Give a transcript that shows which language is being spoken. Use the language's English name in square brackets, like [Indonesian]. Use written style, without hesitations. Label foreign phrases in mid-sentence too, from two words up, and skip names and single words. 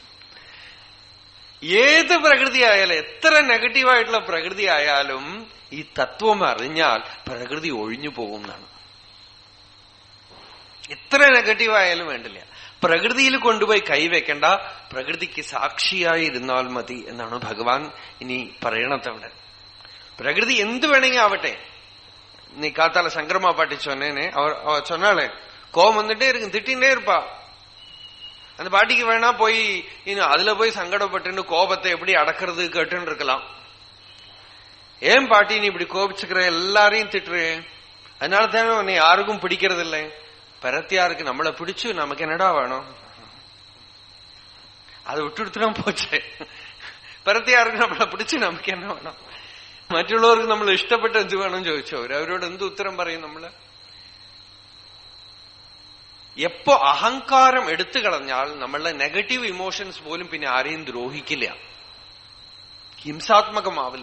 [Malayalam] ഏത് പ്രകൃതിയായാലും, എത്ര നെഗറ്റീവായിട്ടുള്ള പ്രകൃതി ആയാലും ഈ തത്വം അറിഞ്ഞാൽ പ്രകൃതി ഒഴിഞ്ഞു പോകും എന്നാണ്. എത്ര നെഗറ്റീവായാലും വേണ്ടില്ല, പ്രകൃതിയിൽ കൊണ്ടുപോയി കൈവെക്കണ്ട, പ്രകൃതിക്ക് സാക്ഷിയായി ഇരുന്നാൽ മതി എന്നാണ് ഭഗവാൻ ഇനി പറയണത് അവിടെ. പ്രകൃതി എന്ത് വേണമെങ്കിൽ ആവട്ടെ. [Tamil] நீ காத்தால சங்கரமா பாட்டி சொன்னேனே, அவ சொன்னாலே கோபம் வந்துட்டே இருக்கு, திட்டின்டே இருப்பா. அந்த பாட்டிக்கு வேணா போய் இன்னும் அதுல போய் சங்கடப்பட்டு கோபத்தை எப்படி அடக்கிறது கேட்டுன்னு இருக்கலாம். ஏன் பாட்டி நீ இப்படி கோபிச்சுக்கிற, எல்லாரையும் திட்டுரு, அதனால தானே உன்னை யாருக்கும் பிடிக்கிறது இல்லை. பரத்தியாருக்கு நம்மளை பிடிச்சு நமக்கு என்னடா வேணும், அதை விட்டுடுத்துனா போச்சு. [Malayalam] പരത്തിയാർക്ക് നമ്മളെ പിടിച്ച് നമുക്ക് എന്നാ വേണം, മറ്റുള്ളവർക്ക് നമ്മൾ ഇഷ്ടപ്പെട്ട എന്ത് വേണം ചോദിച്ചോ, അവരോട് എന്ത് ഉത്തരം പറയും നമ്മള്? എപ്പോ അഹങ്കാരം എടുത്തു കളഞ്ഞാൽ നമ്മളുടെ [English] negative emotions [Malayalam] പോലും പിന്നെ ആരെയും ദ്രോഹിക്കില്ല, ഹിംസാത്മകമാവില്ല.